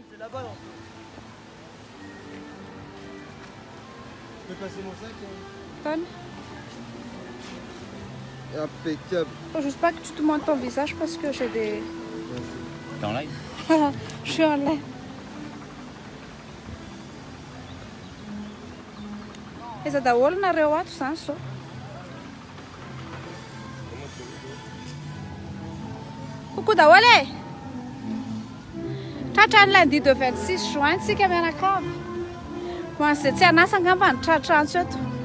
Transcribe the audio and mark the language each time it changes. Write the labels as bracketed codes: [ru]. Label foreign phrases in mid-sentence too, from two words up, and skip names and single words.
[fr] là-bas. Je peux passer mon sac Donne. Impeccable. Faut juste pas que tu te montres ton visage parce que j'ai des... T'es en live? Je suis en live. [mg] Eza daholo nareo ato zany zao. Coucou daholo e! Tratran'ilay andidy 26 juin tsika mianakavy. Ho an'izay tsy anasa angamba ny tratrantsy eto.